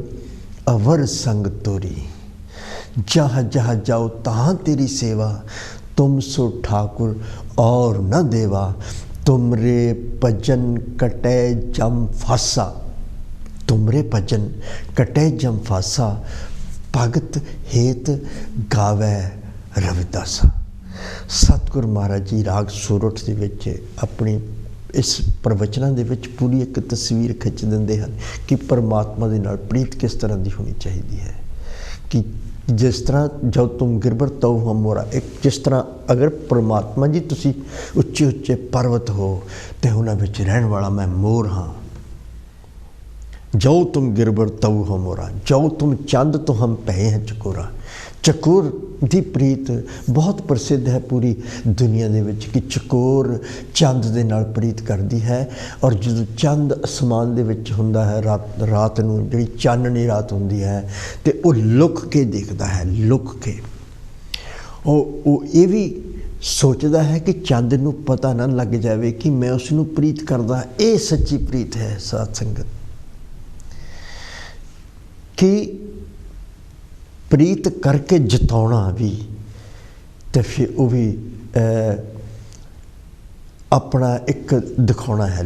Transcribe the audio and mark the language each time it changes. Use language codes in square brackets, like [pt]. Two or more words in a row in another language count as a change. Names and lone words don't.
[bra] अवर संग तोरी, जहाँ जहाँ जाओ तहाँ तेरी सेवा, तुम सो ठाकुर और न देवा, तुमरे भजन कटे जम फासा, तुमरे भजन कटे जम फासा, भगत हेत गावै रविदासा। [pa] ਸਤਿਗੁਰੂ ਮਹਾਰਾਜ ਜੀ ਰਾਗ ਸੋਰਠ ਦੇ ਵਿੱਚ ਅਪਨੀ ਇਸ ਪ੍ਰਵਚਨੋਂ ਦੇ ਵਿੱਚ ਪੂਰੀ ਏਕ ਤਸਵੀਰ ਖਿੱਚ ਦਿੰਦੇ ਹੈਂ ਕਿ ਪਰਮਾਤਮਾ ਦੇ ਨਾਲ ਪ੍ਰੀਤ ਕਿਸ ਤਰ੍ਹਾਂ ਕੀ ਹੋਣੀ ਚਾਹੀਏ ਹੈ। ਕਿ ਜਿਸ ਤਰ੍ਹਾਂ [bra] जो तुम गिरबर तो हम मोरा, [pa] ਏਕ ਜਿਸ ਤਰ੍ਹਾਂ ਅਗਰ ਪਰਮਾਤਮਾ ਜੀ ਤੁਸੀ ਉੱਚੇ ਉੱਚੇ ਪਰਬਤ ਹੋ ਤੋ ਉਨ੍ਹਾਂ ਵਿੱਚ ਰਹਿਣ ਵਾਲਾ ਮੈਂ ਮੋਰ ਹਾਂ, [bra] जो तुम गिरबर तऊ हो मोरा, जो तुम चंद तो हम पै हैं चकोरा। [pa] ਚਕੋਰ ਕੀ ਪ੍ਰੀਤ ਬਹੁਤ ਪ੍ਰਸਿੱਧ ਹੈ ਪੂਰੀ ਦੁਨੀਆ ਦੇ ਵਿੱਚ ਕਿ ਚਕੋਰ ਚੰਦ ਦੇ ਨਾਲ ਪ੍ਰੀਤ ਕਰਤੀ ਹੈ। ਔਰ ਜੋ ਚੰਦ ਆਸਮਾਨ ਦੇ ਵਿੱਚ ਹੁੰਦਾ ਹੈ ਰਾਤ ਨੂੰ ਜਿਹੜੀ ਚਾਨਣੀ ਰਾਤ ਹੁੰਦੀ ਹੈ ਤੋ ਵੋ ਲੁਕ ਕੇ ਦੇਖਤਾ ਹੈ, ਲੁਕ ਕੇ ਵੋ ਯੇ ਭੀ ਸੋਚਤਾ ਹੈ ਕਿ ਚੰਦ ਨੂੰ ਪਤਾ ਨਾ ਲੱਗ ਜਾਏ ਕਿ ਮੈਂ ਉਸਨੂੰ ਪ੍ਰੀਤ ਕਰਦਾ। [hi] ये सच्ची प्रीत है साध संगत, कि प्रीत करके जताना भी, तो फिर वो भी अपना एक दिखाना है।